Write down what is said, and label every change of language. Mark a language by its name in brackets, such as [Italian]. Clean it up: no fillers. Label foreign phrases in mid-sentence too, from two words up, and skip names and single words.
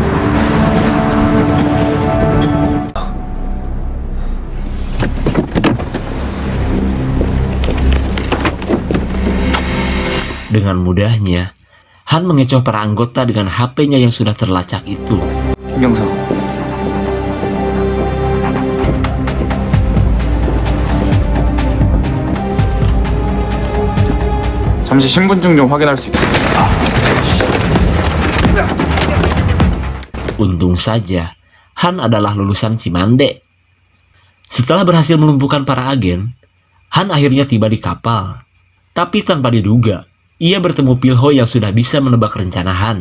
[Indonesian] Dengan mudahnya, Han mengecoh para anggota dengan HP-nya yang sudah terlacak itu. [Korean] 김경석. 잠시 신분증 좀 확인할 수 있겠어요? [Indonesian] Untung saja, Han adalah lulusan Cimande. Setelah berhasil melumpuhkan para agen, Han akhirnya tiba di kapal. Tapi tanpa diduga, ia bertemu Pilho yang sudah bisa menebak rencana Han.